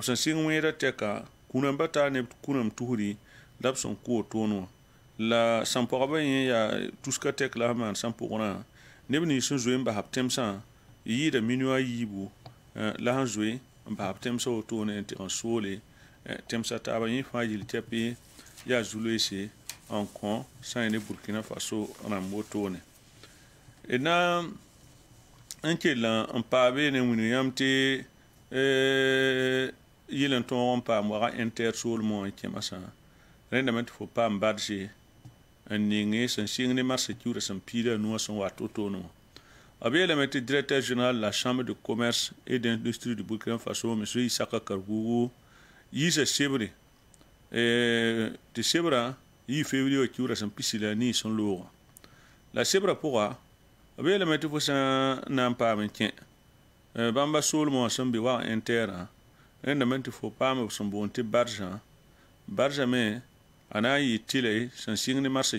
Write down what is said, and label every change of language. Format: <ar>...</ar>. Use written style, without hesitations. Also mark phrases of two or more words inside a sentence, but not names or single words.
<mos>sẽn sɩng wẽeda tɛka kũnãmbã taa neb kũnãmb tusri la b sẽn kʋ wotone wã la sãn pʋgba yẽ yaa tuska tɛk la sẽn maan sãn pʋgrã neb nins sẽn zoe n basb tẽmsã yɩɩda minuu a yiibu la sẽn zoe n basb tẽmsã wotone n tɩg n soole tẽmsã taaba yẽ fãa yil tɛpɩ yaa zu-loeese n kõ sã ne burkina faso rãmb wotone d na n kell n paa beene wing yãmb tɩ yɩl n tõog n paam waga inter soolmã n kẽmasã rẽndame tɩ fo paam badse n ninge sẽn sɩng ne marsa kiurã sẽn piila a nuwã sẽn wat wotone wã b yeelame tɩ</mos> <fr>directeur général de la chambre de commerce et d'industrie du burkina</fr> <mos>faso m isaka karbugu yiisa sebre tɩ sebrã yɩ février wã kiurã sẽn pisi la nii sẽn loogã la sebrã pʋga b yeelame tɩ fo sã n na n paam n kẽ bãmba soolmã wã sẽn be wag intɛɛrã rẽndame tɩ fo paam b sẽn boond tɩ barzã me a na n yɩ tɩla sẽn sɩng ne marsa</mos>